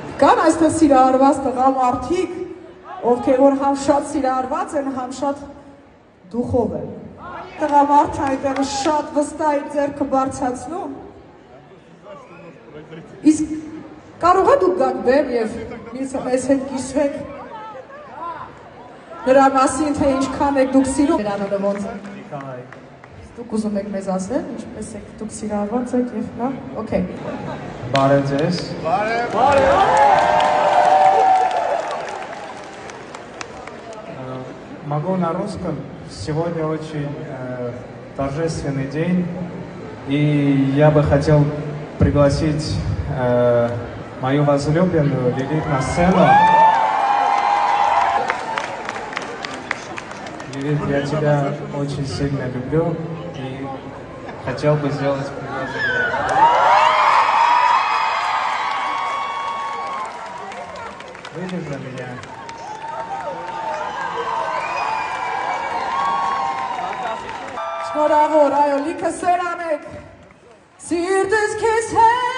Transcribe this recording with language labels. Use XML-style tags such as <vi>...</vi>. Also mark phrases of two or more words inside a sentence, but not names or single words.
<hy>Կան այստեղ սիրահարված տղամարդիկ, ովքեր որ համ շատ սիրահարված են, համ շատ դուխով են։ Տղամարդը այնտեղ շատ վստահ իր ձեռքը բարձրացնում։ Իսկ կարող է դուք գաք բեմ եւ մեզ հետ կիսվեք նրա մասին, թե ինչքան եք դուք սիրում նրանը ոնց է։ Դուք ուզում եք մեզ ասել, ինչպես եք դուք սիրահարված եք եւ նա, օքեյ։ Բարև ձեզ։ Բարև։</hy> <ru>Могу на русском. Сегодня очень торжественный день, и я бы хотел пригласить мою возлюбленную Лилит на сцену. Лилит, я тебя очень сильно люблю и хотел бы сделать предложение. Выйдешь за меня?</ru> <hy>Շնորհավոր, այո, լիքը սեր անեք, սիրտս քեզ հետ</hy>